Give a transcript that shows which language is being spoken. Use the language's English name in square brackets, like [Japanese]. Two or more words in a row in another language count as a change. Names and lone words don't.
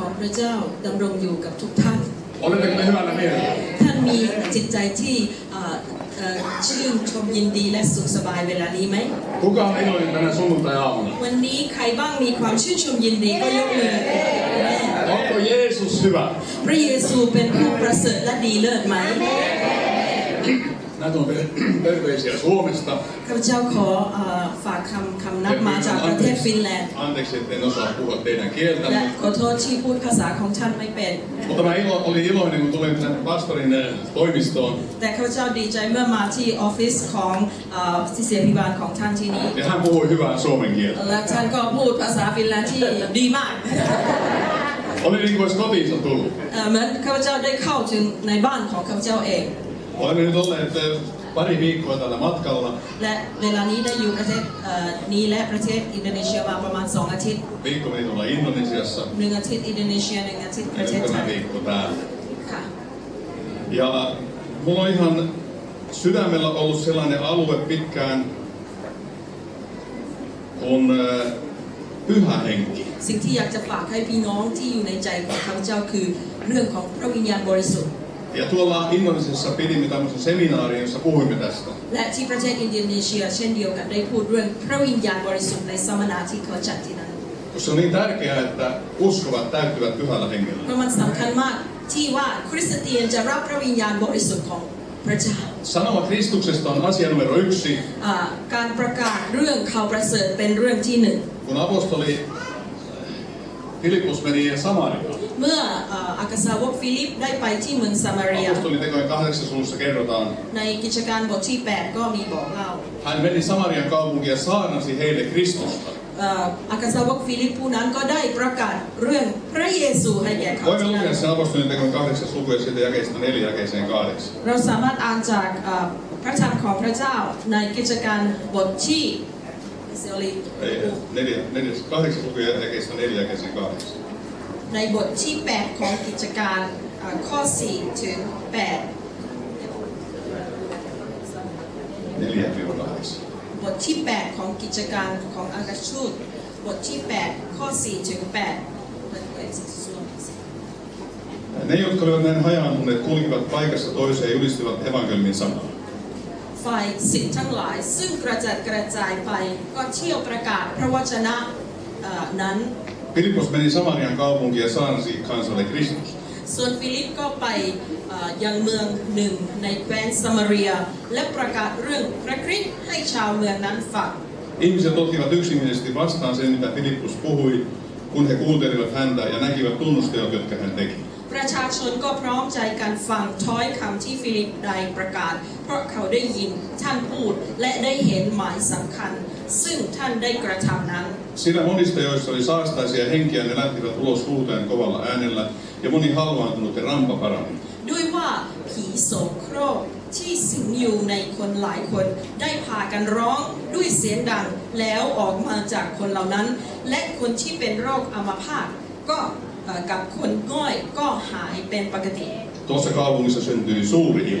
[Thai] ระเจ้าดำรงอยู่กับทุกท่าน [Finnish] Oletteko te hyvällä mielellä? [Thai] ท่านมีจิตใจที่ชื่นชมยินดีและสุขสบายเวลานี้ไหม [Finnish] Kuka on iloinen tänä sunnuntai-aamuna? [Thai] วันนี้ใครบ้างมีความชื่นชมยินดีก็ยกมือ [Finnish] Onko Jeesus hyvä? [Thai] พระเยซูเป็นผู้ประเสริฐและดีเลิศไหม [Finnish] Näitä on terveisiä Suomesta. [Thai] ข้าพเจ้าขอฝากคำนับมาจากประเทศฟินแลนด์ [Finnish] Anteeksi, että en osaa puhua teidän kieltä. [Thai] และขอโทษที่พูดภาษาของท่านไม่เป็น [Finnish] Mutta mä olin iloinen, kun tulin tänne pastorin toimistoon. [Thai] แต่ข้าพเจ้าดีใจเมื่อมาที่ออฟฟิศของศิษยาภิบาลของท่านที่นี่ [Finnish] Ja hän puhui hyvää suomen kieltä. [Thai] และท่านก็พูดภาษาฟินแลนด์ที่ดีมาก [Finnish] Oli niin kuin olisi kotiinsa tullut. [Thai] เหมือนข้าพเจ้าได้เข้าถึงในบ้านของข้าพเจ้าเอง [Finnish] Olemme nyt olleet pari viikkoa täällä matkalla. [Thai] และเวลานี้ได้อยู่ประเทศนี้และประเทศอินโดนีเซียมาประมาณ2 อาทิตย์ [Finnish] Viikko meni tuolla Indonesiassa. [Thai] 1 อาทิตย์อินโดนีเซีย1 อาทิตย์ประเทศ [Finnish] Ja [Thai] ไท [Finnish] tämä [Thai] ย [Finnish] viikko täällä. [Thai] ค่ะ [Finnish] Ja mulla on ihan sydämellä ollut sellainen alue pitkään kuin pyhä henki. [Thai] สิ่งที่อยากจะฝากให้พี่น้องที่อยู่ในใจของข้าพเจ้าคือเรื่องของพระวิญญาณบริสุทธิ์ [Finnish] Ja tuolla Indonesiassa pidimme tämmöisen seminaarin, jossa puhuimme tästä. [Thai] และที่ประเทศอินโดนีเซียเช่นเดียวกันได้พูดเรื่องพระวิญญาณบริสุทธิ์ในสัมมนาที่เขาจัดที่นั่น [Finnish] Koska on niin tärkeää, että uskovat täyttyvät pyhällä hengellä. [Thai] เพราะมันสำคัญมากที่ว่าคริสเตียนจะรับพระวิญญาณบริสุทธิ์ของพระเจ้า [Finnish] Sanoma Kristuksesta on asia numero 1. [Thai] การประกาศเรื่องข่าวประเสริฐเป็นเรื่องที่1 [Finnish] Kun apostoli Filippus meni Samariaan. [Thai] เมื่ออักษาวกฟิลิปได้ไปที่เมืองซามารีย [Finnish] Apostolin tekojen 8. luvussa kerrotaan. [Thai] ในกิจการบทที่8ก็มีบอกเล่า [Finnish] Hän meni Samarian kaupunkiin ja saarnasi heille Kristusta. [Thai] อักษาวกฟิลิปผู้นั้นก็ได้ประกาศเรื่องพระเยซูให้แก่เขา [Finnish] Voimme lukea sen apostolin tekojen 8. luku ja siitä jakeesta 4 jakeeseen 8. [Thai] เราสามารถอ่านจากพระธรรมของพระเจ้าในกิจการบทที่ 8. [Finnish] luku ja jakeesta 4 jakeeseen 8. [Thai] ในบทที่8ของกิจการข้อ4ถึง8 4-8. บทที่8ของกิจการของอักชูตบทที่8ข้อ4ถึง8 [Finnish] Ne, jotka olivat näin hajaantuneet, kulkivat paikasta toiseen ja julistivat evankeliumin sanaa. [Thai] ฝ่ายศิษย์ทั้งหลายซึ่งกระจัดกระจายไปก็เที่ยวประกาศพระวจนะนั้น [Finnish] Filippos meni Samarian kaupunkiin ja saarnasi kansalle Kristusta. [Thai] ส่วนฟิลิปก็ไปยังเมืองหนึ่งในแคว้นซามารียและประกาศเรื่องพระคริสต์ให้ชาวเมืองนั้นฟัง [Finnish] Ihmiset ottivat yksimielisesti vastaan sen, mitä Filippus puhui, kun he kuuntelivat häntä ja näkivät tunnusteot, jotka hän teki. [Thai] ประชาชนก็พร้อมใจกันฟังถ้อยคำที่ฟิลิปได้ประกาศเพราะเขาได้ยินท่านพูดและได้เห็นหมายสำคัญซึ่งท่านได้กระทำนั้น [Finnish] Sillä monista, joissa oli saastaisia henkiä, ne lähtivät ulos huutaen kovalla äänellä ja moni halvaantunut ja rampa parani. [Thai] ด้วยว่าผีโสโครกที่สิงอยู่ในคนหลายคนได้พากันร้องด้วยเสียงดังแล้วออกมาจากคนเหล่านั้นและคนที่เป็นโรคอัมพาตก็กับคนง่อยก็หายเป็นปกติ [Finnish] Tuossa kaupungissa syntyi suuri ilo.